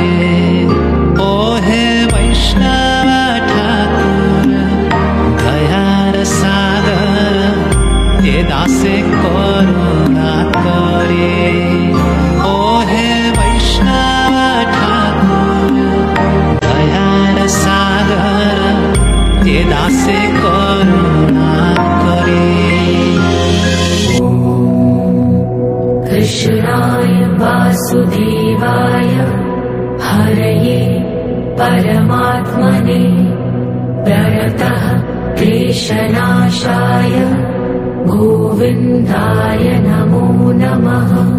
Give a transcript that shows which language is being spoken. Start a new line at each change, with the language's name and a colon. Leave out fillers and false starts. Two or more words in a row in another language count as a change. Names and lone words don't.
Bangla: ও হে বৈষ্ণব ঠাকুর দয়ার সাগর, এ দাসে করুণা করে। ও হে বৈষ্ণব ঠাকুর দয়ার সাগর, এ দাসে করুণা করে।
Sanskrit: कृष्णाय वासुदेवाय हरये परमात्मने प्रणतः क्लेशनाशाय गोविन्दाय नमो नमः।